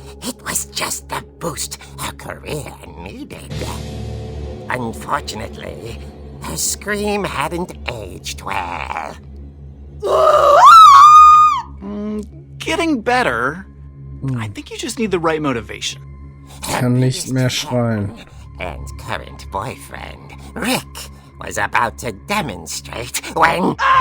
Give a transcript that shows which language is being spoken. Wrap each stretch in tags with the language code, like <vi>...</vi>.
<en>It was just the boost her career needed. Unfortunately, her scream hadn't aged well. Getting better. I think you just need the right motivation.</en> <de>Kann nicht mehr schreien.</de> <en>And current boyfriend, Rick, was about to demonstrate when...</en>